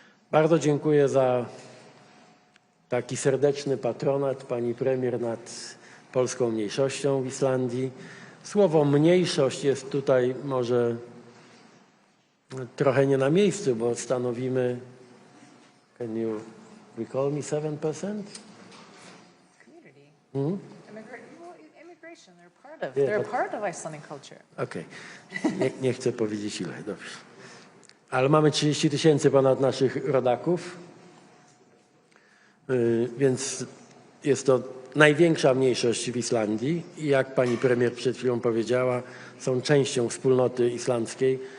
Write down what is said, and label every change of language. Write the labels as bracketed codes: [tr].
[pl] Bardzo dziękuję za taki serdeczny patronat pani premier nad polską mniejszością w Islandii. Słowo mniejszość jest tutaj może trochę nie na miejscu, bo stanowimy, [en] can you recall me 7%? Community. Hmm? Immigration, they're part of Icelandic culture. Okej. [pl] Nie chcę powiedzieć ile, dobrze. Ale mamy 30 000 ponad naszych rodaków, więc jest to największa mniejszość w Islandii i jak pani premier przed chwilą powiedziała, są częścią wspólnoty islandzkiej.